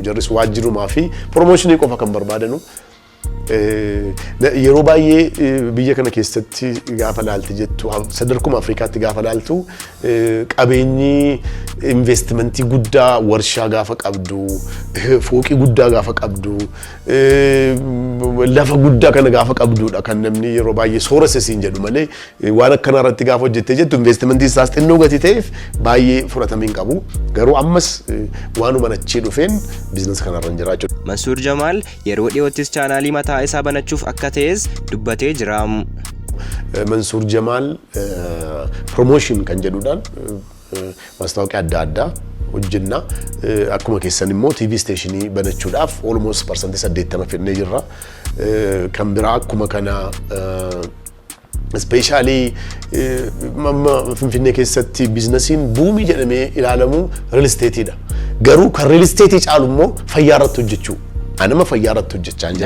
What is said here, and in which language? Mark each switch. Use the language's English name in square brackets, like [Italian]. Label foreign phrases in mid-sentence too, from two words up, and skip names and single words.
[Oromo] Jarris waajjirumaa fi promooshinii qofa kan barbaadanu. Yeroo baay'ee biyya kana keessatti gaafa laalti jettu sadarkuma Afrikaatti gaafa laaltu qabeenyi investimentii guddaa warshaa gaafa qabdu fooqii guddaa gaafa qabdu lafa guddaa kana gaafa qabdudha kan namni yeroo baay'ee sooressa siin jedhu malee waan akkana irratti gaafa hojjettee jettu investimentii isaas xinnoo gatii ta'eef baay'ee fudhatamiin qabu. Garuu ammas waanuma achii dhufeen biizinasii kanarra jiraachudha. Mansuur Jamaal yeroo dhiyoottis chaanaalii mataa mataa isaa banachuuf akka ta'es dubbatee jira. መንሱር ጀማል ፕሮሞሽን kan jedhuudhaan ማስታወቂያ adda hojjenna akkuma keessan immoo TV stationii banachuudhaaf almost % 80 fidnee jirra kan biraa akkuma kana especially finfinnee keessatti biizinasiin buumii jedhamee ilaalamu [English] real estate [Oromo] dha garuu kan [English] real estate [Oromo] caalu immoo fayyaa irratti hojjechuu anama fayyaa irratti hojjechaa jira